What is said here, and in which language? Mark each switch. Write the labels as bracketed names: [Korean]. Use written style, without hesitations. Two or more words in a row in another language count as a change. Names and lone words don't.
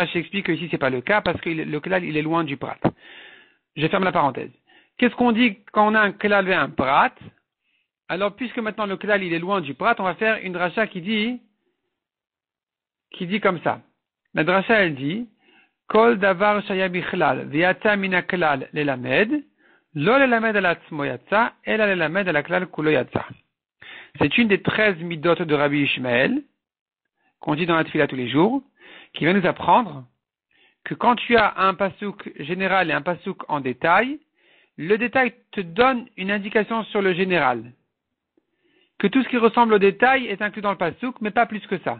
[French] Rashi explique que ici c'est pas le cas parce que le klal, il est loin du prat. Je ferme la parenthèse. Qu'est-ce qu'on dit quand on a un klal et un prat? Alors, puisque maintenant le klal il est loin du prat, on va faire une dracha qui dit comme ça. La dracha elle dit, [Hebrew] כל דבר שהיה בכלל, ויצא מן הכלל ללמד, לא ללמד על עצמו יצא, אלא ללמד על הכלל כולו יצא. [French] C'est une des 13 midot de Rabbi Ishmael, qu'on dit dans la tefila tous les jours, qui va nous apprendre que quand tu as un pasouk général et un pasouk en détail, le détail te donne une indication sur le général. Que tout ce qui ressemble au détail est inclus dans le pasouk, mais pas plus que ça.